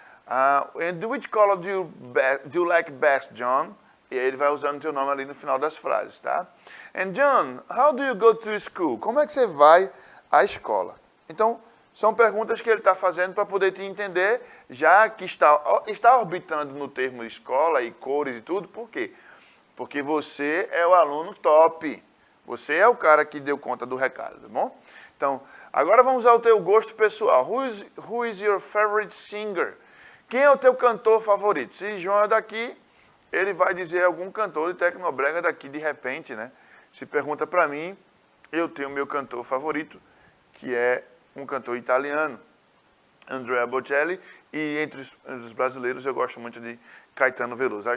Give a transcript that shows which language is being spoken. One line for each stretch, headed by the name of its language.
English: And which color do you like best, John?
Portuguese: E aí ele vai usando o teu nome ali no final das frases, tá?
English: And John, how do you go to school?
Portuguese: Como é que você vai à escola? Então, são perguntas que ele está fazendo para poder te entender, já que está orbitando no termo escola e cores e tudo. Por quê? Porque você é o aluno top. Você é o cara que deu conta do recado, tá bom? Então, agora vamos ao teu gosto pessoal.
English: Who is your favorite singer?
Portuguese: Quem é o teu cantor favorito? Se João é daqui, ele vai dizer algum cantor de Tecnobrega daqui de repente, né? Se pergunta para mim, eu tenho meu cantor favorito, que é um cantor italiano, Andrea Bocelli, e entre os brasileiros eu gosto muito de Caetano Veloso.